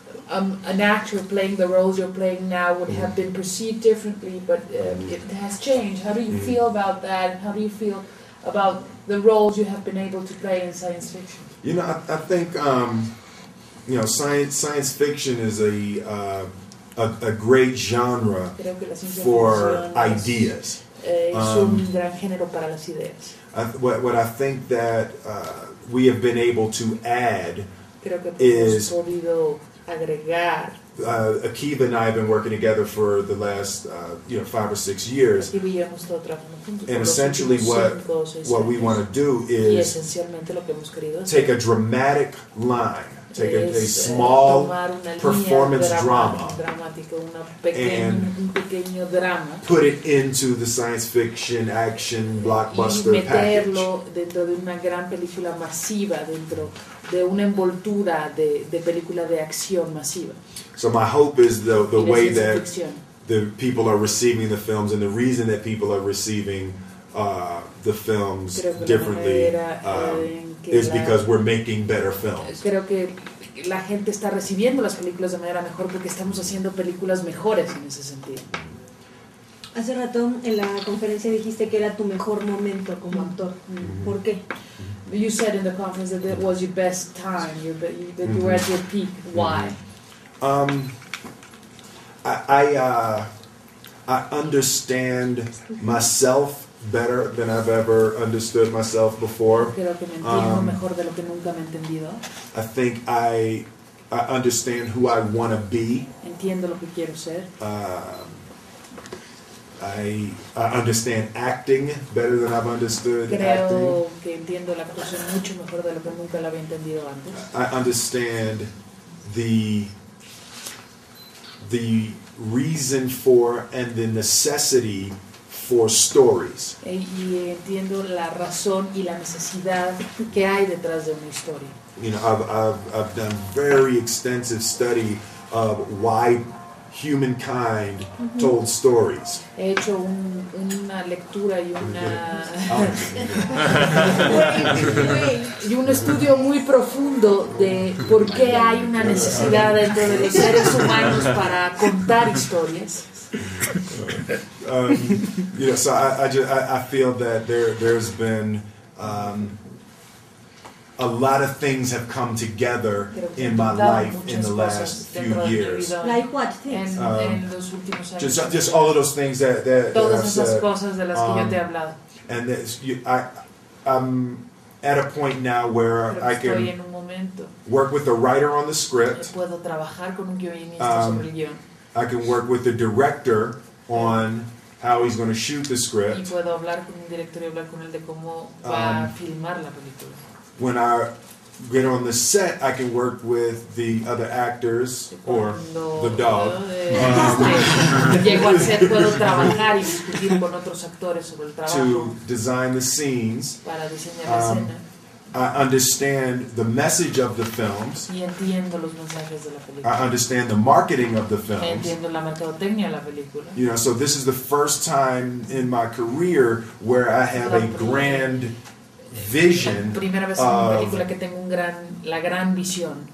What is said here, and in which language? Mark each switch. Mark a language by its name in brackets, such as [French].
[English] an actor playing the roles you're playing now would have been perceived differently, but it has changed. How do you feel about that? How do you feel about the roles you have been able to play in science fiction? You know, I think you know, science fiction is a great genre for ideas. [Spanish] Es un gran género para las ideas. [English] What I think that we have been able to add is [Spanish] agregar. [English] Akiva and I have been working together for the last 5 or 6 years, and essentially what we want to do is take a dramatic line, take a small performance drama and put it into the science fiction action blockbuster package. [Spanish] Dentro de una gran película masiva, dentro de una envoltura de película de acción masiva. [English] So my hope is the way that the people are receiving the films, and the reason that people are receiving the films differently is because we're making better films. [Spanish] Creo que la gente está recibiendo las películas de manera mejor porque estamos haciendo películas mejores en ese sentido. Hace rato en la conferencia dijiste que era tu mejor momento como actor. ¿Por qué? [English] You said in the conference that it was your best time, that you were at your peak. Why? I understand myself better than I've ever understood myself before. [Spanish] Creo que me entiendo mejor de lo que nunca me he entendido. [English] I think I understand who I want to be. [Spanish] Entiendo lo que quiero ser. [English] I understand acting better than I've understood acting. [Spanish] Creo que entiendo la actuación mucho mejor de lo que nunca la había entendido antes. [English] I understand the reason for and the necessity for stories. [Spanish] Y entiendo la razón y la necesidad que hay detrás de una historia. [English] You know, I've done very extensive study of why humankind told stories. [Spanish] He hecho una lectura y un estudio muy profundo de por qué hay una necesidad dentro de los seres humanos para contar historias. [English] You know, so I feel that there's been a lot of things have come together in my life in the last few years. Like what things? Just all of those things that [Spanish] Todas esas [English] said. [Spanish] cosas de las que yo te he hablado. [English] And I'm at a point now where I can work with the writer on the script. [Spanish] Puedo trabajar con un guionista sobre el guion. [English] I can work with the director on how he's going to shoot the script. [Spanish] Y puedo hablar con un director y hablar con él de cómo va a filmar la película. [English] When I get on the set, I can work with the other actors or the dog. [Spanish] Llego al set, puedo trabajar y discutir con otros actores sobre el trabajo. [English] To design the scenes. [Spanish] Para diseñar la escena. [English] I understand the message of the films. [Spanish] Y entiendo los mensajes de la película. [English] I understand the marketing of the films. [Spanish] Entiendo la mercadotecnia de la película. [English] You know, so this is the first time in my career where I have a grand vision [Spanish] primera vez en una película que tengo la gran visión